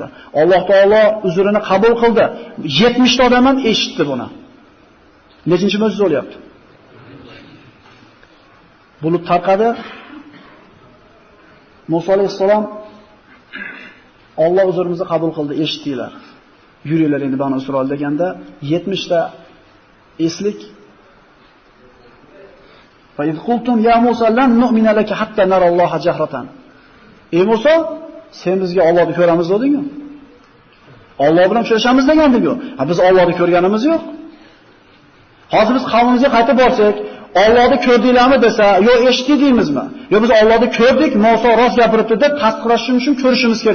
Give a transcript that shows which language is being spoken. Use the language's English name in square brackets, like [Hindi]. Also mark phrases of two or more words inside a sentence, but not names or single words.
[Uzbek] Alloh taolo uzrini qabul qildi. 70 ta odam ham eshitdi buni. Nechinchi mo'jiza bo'lyapti? Bulut tarqadi. Musa alayhisalom Alloh uzrimizni qabul qildi, eshitdinglar. Yuringlar endi Banu Isroil deganda 70 ta eslik. [Arabic] فَإِذْ قُلْتُمْ يَا مُوسَىٰ لَن نُّؤْمِنَ لَكَ حَتَّىٰ نَرَى اللَّهَ جَهْرَةً. [Uzbek] Ey Musa, sen bizga Allohni ko'ramiz deding-ku. Alloh bilan uchrashamiz degandik-ku. Biz Allohni ko'rganimiz yo'q. Hozir biz qavmimizga qaytib borsak, Allohni ko'rdinglarmi desa, yo eshitdingizmi? Yo biz Allohni ko'rdik, Musa rost gapiribdi deb tasdiqlashimiz uchun ko'rishimiz kerak.